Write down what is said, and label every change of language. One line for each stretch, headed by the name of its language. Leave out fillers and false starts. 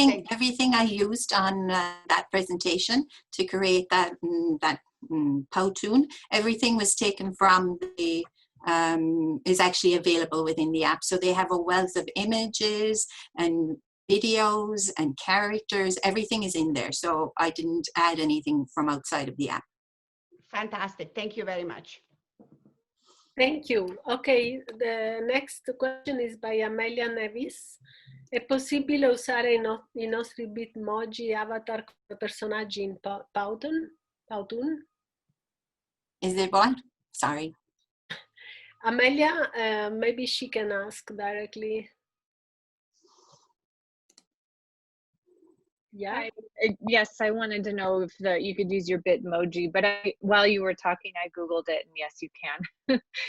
English: Everything I used on that presentation to create that Powtoon, everything was taken from the is actually available within the app. So they have a wealth of images and videos and characters. Everything is in there. So I didn't add anything from outside of the app. Fantastic. Thank you very much. Thank you. Okay, the next question is by Amelia Nevis.
Italian: È possibile usare i nostri Bitmoji avatar come personaggi in Powtoon?
English: Is it what? Sorry. Amelia, maybe she can ask directly. Yeah. Yes, I wanted to know if you could use your Bitmoji, but while you were talking, I Googled it, and yes, you can.